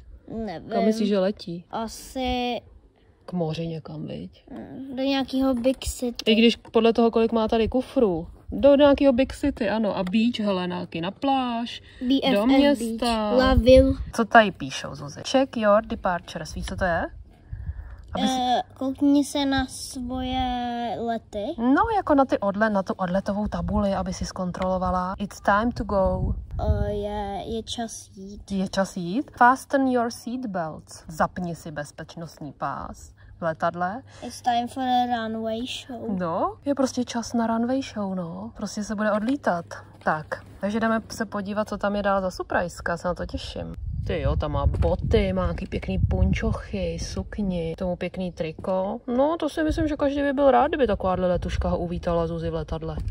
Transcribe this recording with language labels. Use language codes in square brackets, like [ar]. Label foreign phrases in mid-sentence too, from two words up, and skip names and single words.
[cs] Nevím. Kam myslíš, že letí? Asi k moři někam, viď? Do nějakého [en] Big City. [cs] I když podle toho, kolik má tady kufrů. Do nějakého [en] Big City, [cs] ano. A beach, hele, nějaký na pláž, BFF do města. [en] Beach, La Ville. [cs] Co tady píšou, Zuzi? [en] Check your departures. [cs] Víš, co to je? Koukni se na svoje lety. No, jako na tu odletovou tabuli, aby si zkontrolovala. [en] It's time to go. [cs] Je čas jít. Je čas jít. [en] Fasten your seatbelts. [cs] Zapni si bezpečnostní pás v letadle. [en] It's time for a runway show. [cs] No, je prostě čas na [en] runway show, [cs] no. Prostě se bude odlítat. Tak, takže jdeme se podívat, co tam je dál za surpriseka, se na to těším. Ty jo, tam má boty, má nějaký pěkný punčochy, sukni, tomu pěkný triko. No, to si myslím, že každý by byl rád, kdyby takováhle letuška ho uvítala, Zuzi, v letadle.